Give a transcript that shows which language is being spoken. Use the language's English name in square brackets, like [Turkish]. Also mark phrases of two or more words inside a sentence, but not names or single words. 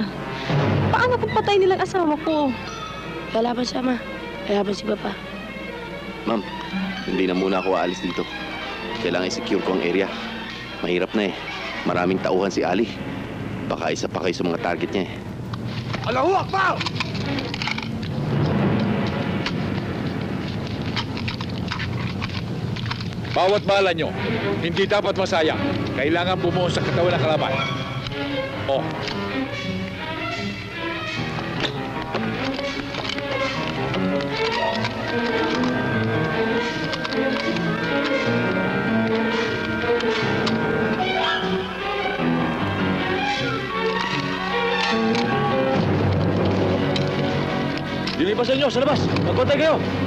[Filipino] Paano kung patay nilang asawa ko? Lalaban siya, Ma. Lalaban si Papa. Ma'am, hindi na muna ako aalis dito. Kailangan i-secure ko ang area. Mahirap na eh. Maraming tauhan si Ali. Baka isa pa kayo sa mga target niya eh. [Arabic] Allahu Akbar! [Filipino] Bawat bala nyo, hindi dapat masayang. Kailangan bumuo sa katawan ng kalaban. Oh. Lilipasan nyo sa labas. Magkontay kayo.